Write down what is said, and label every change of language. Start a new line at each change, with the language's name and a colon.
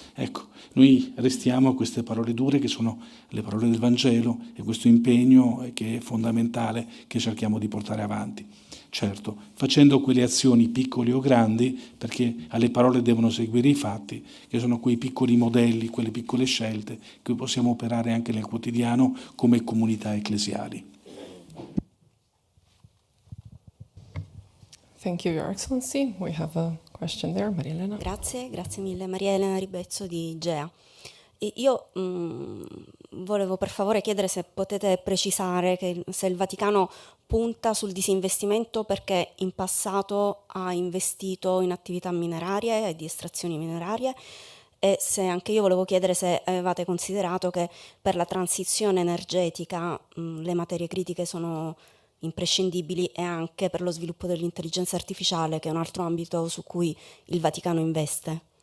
Italian: Ecco, noi restiamo a queste parole dure che sono le parole del Vangelo, e questo impegno che è fondamentale che cerchiamo di portare avanti. Certo, facendo quelle azioni piccole o grandi, perché alle parole devono seguire i fatti, che sono quei piccoli modelli, quelle piccole scelte che possiamo operare anche nel quotidiano come comunità ecclesiali.
English: Thank you, Your Excellency. We have a question there, Maria Elena.
Italian: Grazie mille. Maria Elena Ribezzo di GEA. E io volevo per favore chiedere se potete precisare se il Vaticano punta sul disinvestimento perché in passato ha investito in attività minerarie e di estrazioni minerarie, e se anche io volevo chiedere se avevate considerato che per la transizione energetica le materie critiche sono imprescindibili, e anche per lo sviluppo dell'intelligenza artificiale, che è un altro ambito su cui il Vaticano investe.